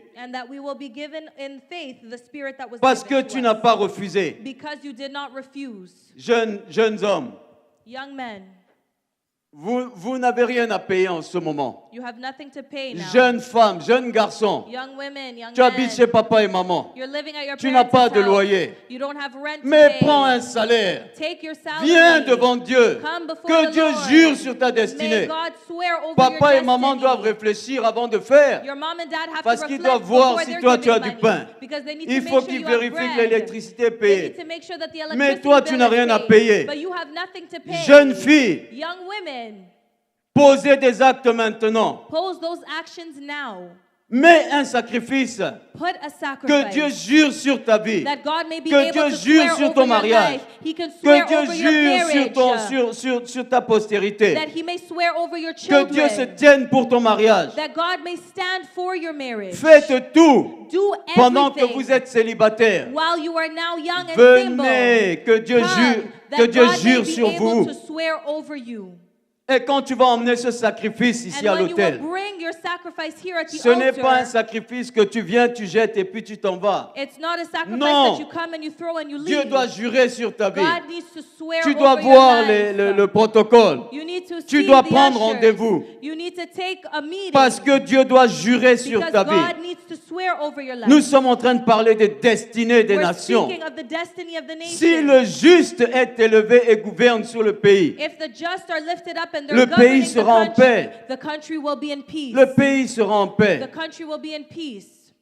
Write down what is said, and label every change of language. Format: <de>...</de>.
<en>And that we will be given in faith the spirit that was</en> <fr>Parce que</fr> <en>given</en> <fr>tu</fr> <en>to</en> <fr>n'as</fr> <en>us.</en> <fr>pas refusé.</fr> <en>Because you did not refuse.</en> <fr>Jeunes hommes,</fr> <en>Young men,</en> <fr>vous n'avez rien à payer en ce moment.</fr> <en>you have nothing to pay now.</en> <fr>Jeunes femmes, jeunes garçons,</fr> <en>Young women, young</en> <fr>tu habites chez</fr> <en>men,</en> <fr>papa et maman.</fr> <en>you're living at your</en> <fr>Tu n'as pas</fr> <en>parents'</en> <fr>de</fr> <en>house.</en> <fr>loyer.</fr> <en>You don't have rent to</en> <fr>Mais</fr> <en>pay.</en> <fr>prends un salaire.</fr> <en>Take your salary.</en> <fr>Viens devant Dieu.</fr> <en>Come before</en> <fr>Que</fr> <en>the</en> <fr>Dieu</fr> <en>Lord.</en> <fr>jure sur ta</fr> <en>May</en> <fr>destinée.</fr> <en>God swear over</en> <fr>Papa</fr> <en>your</en> <fr>et maman</fr> <en>destiny.</en> <fr>doivent réfléchir avant de faire.</fr> <en>Your mom and dad have</en> <fr>Parce</fr> <en>to</en> <fr>qu'ils</fr> <en>reflect</en> <fr>doivent voir</fr> <en>before</en> <fr>si</fr> <en>they're</en> <fr>toi tu as</fr> <en>giving</en> <fr>du</fr> <en>money.</en> <fr>pain.</fr> <en>Because they need</en> <fr>Il</fr> <en>to</en> <fr>faut</fr> <en>make sure</en> <fr>qu'ils</fr> <en>you have</en> <fr>vérifient que</fr> <en>bread.</en> <fr>l'électricité est</fr> <en>They</en> <fr>payée.</fr> <en>need to make sure that the</en> <fr>Mais</fr> <en>electricity</en> <fr>toi, tu</fr> <en>bill</en> <fr>n'as</fr> <en>is</en> <fr>rien à</fr> <en>paid.</en> <fr>payer.</fr> <en>But you have nothing to pay.</en> <fr>Jeunes filles,</fr> <en>Young women,</en> <fr>posez des actes maintenant.</fr> <en>pose those actions now.</en> <fr>Mets un sacrifice.</fr> <en>Put a</en> <fr>Que</fr> <en>sacrifice.</en> <fr>Dieu jure sur ta vie.</fr> <en>That God may be</en> <fr>Que</fr> <en>able</en> <fr>Dieu</fr> <en>to</en> <fr>jure</fr> <en>swear</en> <fr>sur</fr> <en>over</en> <fr>ton</fr> <en>your</en> <fr>mariage.</fr> <en>life. He can swear</en> <fr>Que Dieu</fr> <en>over your</en> <fr>jure</fr> <en>marriage.</en> <fr>sur ta postérité.</fr> <en>That He may swear over your</en> <fr>Que</fr> <en>children.</en> <fr>Dieu se tienne pour ton mariage.</fr> <en>That God may stand for your marriage.</en> <fr>Faites tout</fr> <en>Do</en> <fr>pendant que</fr> <en>everything</en> <fr>vous êtes célibataire.</fr> <en>while you are now young and simple.</en> <fr>Venez, que Dieu</fr> <en>Come,</en> <fr>jure,</fr> <en>that</en> <fr>que Dieu</fr> <en>God may</en> <fr>jure</fr> <en>be</en> <fr>sur</fr> <en>able</en> <fr>vous.</fr> <en>to swear over you.</en> <fr>Et quand tu vas emmener ce sacrifice ici à</fr> <en>And when you will</en> <fr>l'hôtel,</fr> <en>bring your sacrifice here at the</en> <fr>ce n'est pas un</fr> <en>altar,</en> <fr>sacrifice que tu viens, tu jettes et puis tu t'en vas.</fr> <en>it's not a sacrifice</en> <fr>Non.</fr> <en>that you come and you throw and you</en> <fr>Dieu</fr> <en>leave.</en> <fr>doit jurer sur ta vie.</fr> <en>God needs to swear</en> <fr>Tu dois</fr> <en>over your</en> <fr>voir</fr> <en>life.</en> <fr>le protocole.</fr> <en>You need to</en> <fr>Tu</fr> <en>see</en> <fr>dois</fr> <en>the</en> <fr>prendre</fr> <en>ushers.</en> <fr>rendez-vous.</fr> <en>You need to take a meeting.</en> <fr>Parce que Dieu doit jurer sur</fr> <en>because</en> <fr>ta</fr> <en>God</en> <fr>vie.</fr> <en>needs to swear over your life.</en> <fr>Nous sommes en train de parler des destinées des</fr> <en>We're</en> <fr>nations.</fr> <en>speaking of the destiny of the nation.</en> <fr>Si le juste est élevé et gouverne sur le pays,</fr> <en>If the just are lifted up and they're</en> <fr>le</fr> <en>governing</en> <fr>pays sera en</fr> <en>the country,</en> <fr>paix.</fr> <en>the country will be in peace.</en> <fr>Le pays sera en</fr> <en>The</en> <fr>paix.</fr> <en>country will be in peace.</en>